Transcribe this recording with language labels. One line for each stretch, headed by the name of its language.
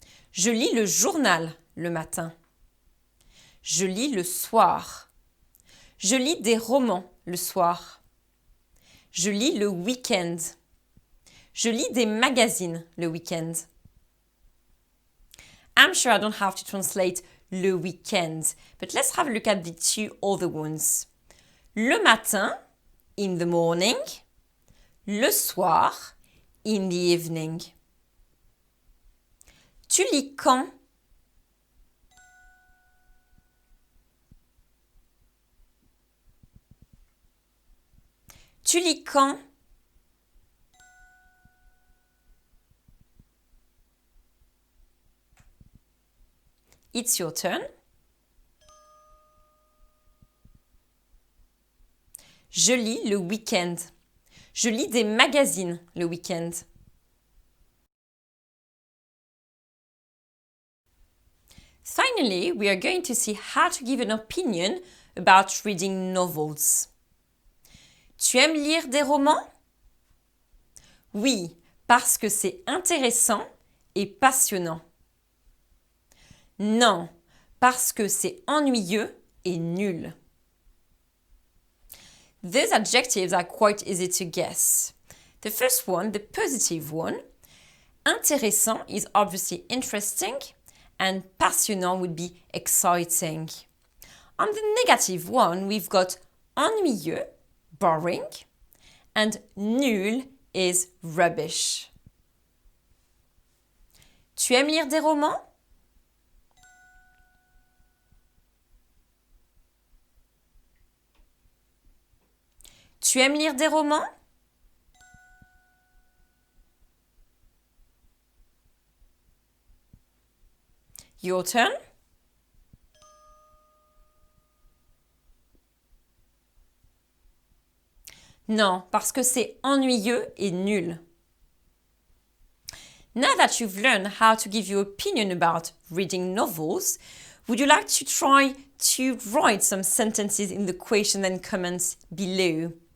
French: Je lis le journal le matin. Je lis le soir. Je lis des romans le soir. Je lis le week-end. Je lis des magazines le week-end.
English: I'm sure I don't have to translate
French: le week-end,
English: but let's have a look at the two other ones.
French: Le matin,
English: in the morning.
French: Le soir,
English: in the evening.
French: Tu lis quand? Tu lis quand?
English: It's your turn.
French: Je lis le week-end. Je lis des magazines le week-end.
English: Finally, we are going to see how to give an opinion about reading novels?
French: Tu aimes lire des romans? Oui, parce que c'est intéressant et passionnant. Non, parce que c'est ennuyeux et nul.
English: These adjectives are quite easy to guess. The first one, the positive one, intéressant is obviously interesting and passionnant would be exciting. On the negative one, we've got ennuyeux, boring, and nul is rubbish.
French: Tu aimes lire des romans? Tu aimes lire des romans?
English: Your turn.
French: Non, parce que c'est ennuyeux et nul.
English: Now that you've learned how to give your opinion about reading novels, would you like to try to write some sentences in the question and comments below?